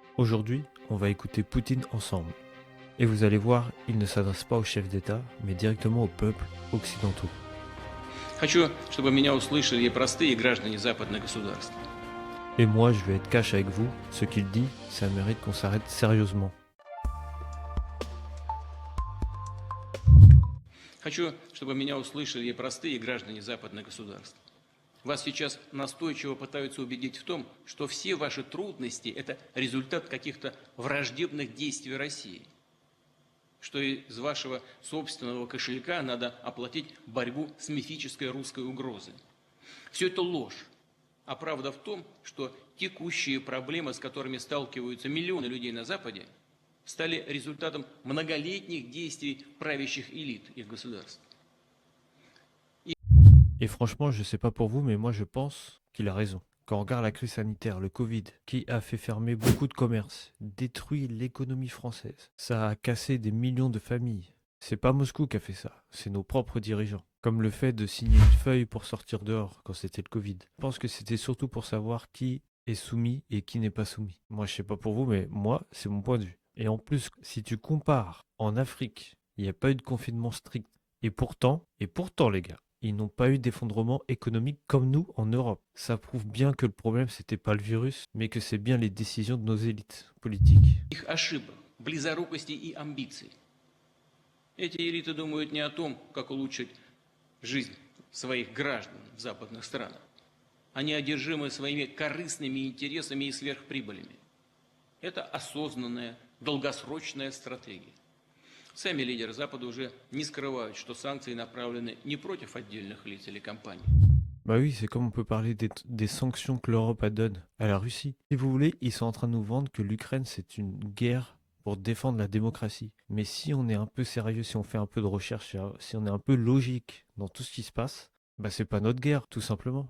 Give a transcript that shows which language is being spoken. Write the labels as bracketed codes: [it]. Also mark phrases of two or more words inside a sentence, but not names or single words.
[fr] Aujourd'hui, on va écouter Poutine ensemble. Et vous allez voir, il ne s'adresse pas aux chefs d'État, mais directement aux peuples occidentaux. [ru] Хочу, чтобы меня услышали и простые граждане западных государств. [fr] Et moi, je vais être cash avec vous, ce qu'il dit, ça mérite qu'on s'arrête sérieusement. [ru] Хочу, чтобы меня услышали и простые граждане западных государств. Вас сейчас настойчиво пытаются убедить в том, что все ваши трудности – это результат каких-то враждебных действий России, что из вашего собственного кошелька надо оплатить борьбу с мифической русской угрозой. Все это ложь. А правда в том, что текущие проблемы, с которыми сталкиваются миллионы людей на Западе, стали результатом многолетних действий правящих элит их государств. [fr] Et franchement, je sais pas pour vous, mais moi je pense qu'il a raison. Quand on regarde la crise sanitaire, le Covid, qui a fait fermer beaucoup de commerces, détruit l'économie française, ça a cassé des millions de familles. C'est pas Moscou qui a fait ça, c'est nos propres dirigeants. Comme le fait de signer une feuille pour sortir dehors quand c'était le Covid. Je pense que c'était surtout pour savoir qui est soumis et qui n'est pas soumis. Moi, je sais pas pour vous, mais moi, c'est mon point de vue. Et en plus, si tu compares, en Afrique, il n'y a pas eu de confinement strict. Et pourtant, les gars, ils n'ont pas eu d'effondrement économique comme nous en Europe. Ça prouve bien que le problème, c'était pas le virus, mais que c'est bien les décisions de nos élites politiques. [ru] Их ошибок, близорукости и амбиций. Эти элиты думают не о том, как улучшить жизнь своих граждан в западных странах. Они одержимы своими корыстными интересами и сверхприбылями. Это осознанная, долгосрочная стратегия. Сами лидеры Запада уже не скрывают, что санкции направлены не против отдельных лиц или компаний. [fr] Bah oui, c'est comme on peut parler des sanctions que l'Europe donne à la Russie. Si vous voulez, ils sont en train de nous vendre que l'Ukraine, c'est une guerre pour défendre la démocratie. Mais si on est un peu sérieux, si on fait un peu de recherche, si on est un peu logique dans tout ce qui se passe, bah c'est pas notre guerre, tout simplement.